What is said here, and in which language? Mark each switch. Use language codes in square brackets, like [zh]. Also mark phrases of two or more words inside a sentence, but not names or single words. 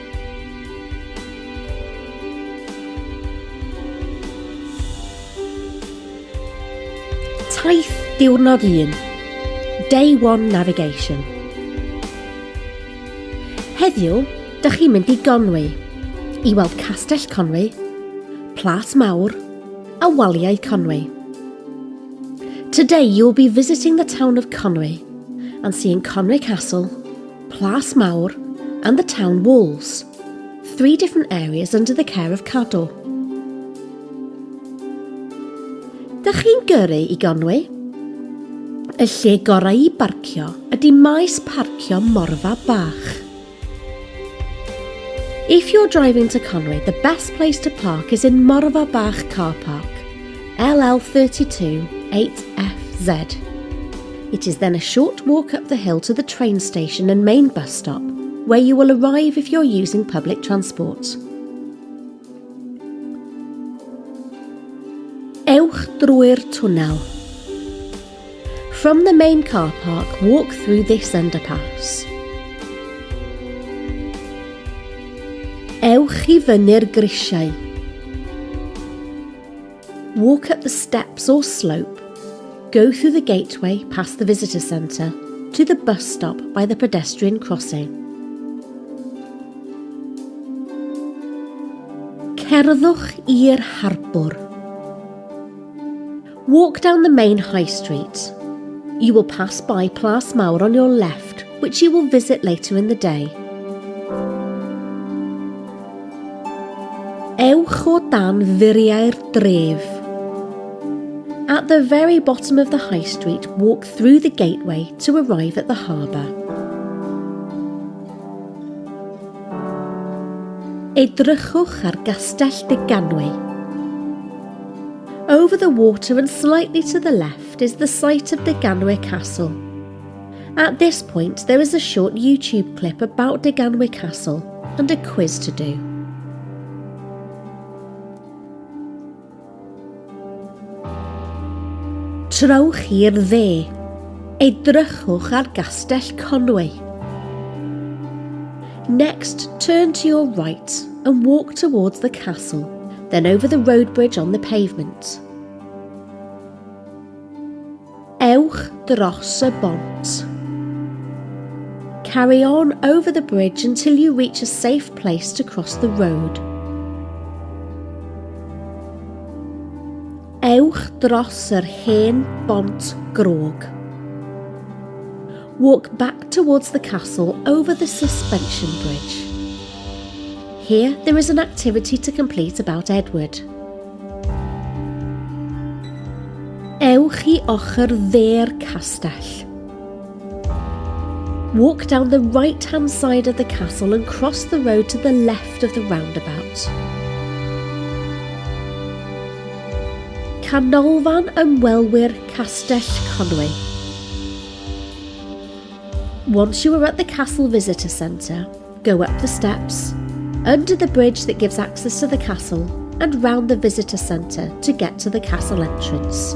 [en] Taith M1, Day 1 Navigation. [cy] Heddiw, Dach chi'n mynd I Gonwy, I weld Castell Conwy, Plas Mawr, a Waliau Conwy. [en] Today you will be visiting the town of Conwy and seeing Conwy Castle, Plas Mawr, and the town walls, 3 different areas under the care of Cadw. [cy] Dach chi'n gyrru I Gonwy? Y lle gorau I barcio ydy maes parcio Morfa Bach. [en] If you're driving to Conwy, the best place to park is in Morfa Bach car park, LL32 8FZ. It is then a short walk up the hill to the train station and main bus stop, where you will arrive if you're using public transport. [cy] Ewch drwy'r twnnel. [en] From the main car park, walk through this underpass. [cy] Ewch I fyny'r grisiau. [en] Walk up the steps or slope. Go through the gateway past the visitor centre to the bus stop by the pedestrian crossing. [cy] Cerddwch i'r harbwr. [en] Walk down the main high street. You will pass by Plas Mawr on your left, which you will visit later in the day. [cy] Ewch o dan drwy'r. [en] At the very bottom of the high street, walk through the gateway to arrive at the harbour. [cy] Edrychwch ar Castell Conwy. [en] Over the water and slightly to the left is the site of Conwy Castle. At this point there is a short YouTube clip about Conwy Castle and a quiz to do. [cy] Trowch i'r dde. Edrychwch ar Castell Conwy. [en] Next, turn to your right and walk towards the castle, then over the road bridge on the pavement. [cy] Ewch dros y bont. [en] Carry on over the bridge until you reach a safe place to cross the road. [cy] Ewch dros yr hen bont grog. [en] Walk back towards the castle over the suspension bridge. Here there is an activity to complete about Edward. [cy] Ewch I ochr dde'r castell. [en] Walk down the right-hand side of the castle and cross the road to the left of the roundabout. [cy] Canolfan ymwelwyr Castell Conwy. [en] Once you are at the castle visitor centre, go up the steps, under the bridge that gives access to the castle, and round the visitor centre to get to the castle entrance.